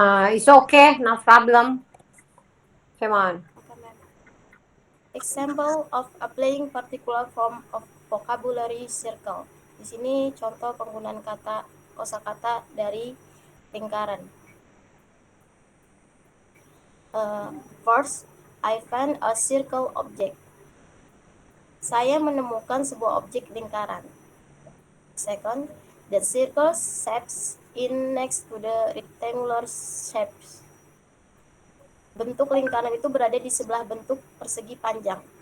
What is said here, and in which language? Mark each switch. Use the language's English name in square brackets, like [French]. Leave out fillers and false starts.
[English] It's okay, no problem. Come on. Okay, ma'am. Example of applying particular form of vocabulary circle. [Indonesian] Di sini contoh penggunaan kata kosakata dari lingkaran. [English] First, I find a circle object. [Indonesian] Saya menemukan sebuah objek lingkaran. [English] Second, the circle shapes in next to the rectangular shapes. [Indonesian] Bentuk lingkaran itu berada di sebelah bentuk persegi panjang.